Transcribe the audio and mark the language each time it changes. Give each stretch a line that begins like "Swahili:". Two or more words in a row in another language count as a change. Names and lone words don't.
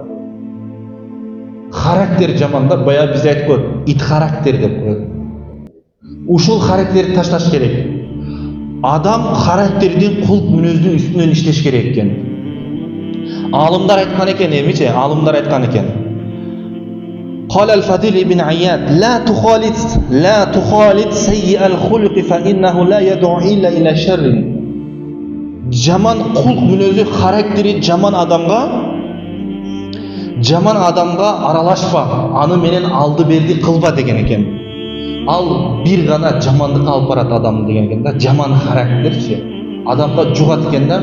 Kyrgyz: Характери жаман да, бая биз айтып коет, ит характер деп коет. Ушул характерди ташташ керек. Адам характердин кулк мүнөздүн үстүнөн иштеш керек экен. Алымдар айткан экен, эмиче, алымдар айткан экен.
Arabic: قال الفضيل ابن عياد لا تخالط سيء الخلق فإنه لا يدعو إلا إلى شر.
Kyrgyz: Жаман кулк мүнөзү, характери жаман адамга аралашпа, аны менен алды берди кылба деген экен. Ал бир гана жамандыкка алып барат адам деген экен да, жаман характерчи адамга жугат экен да.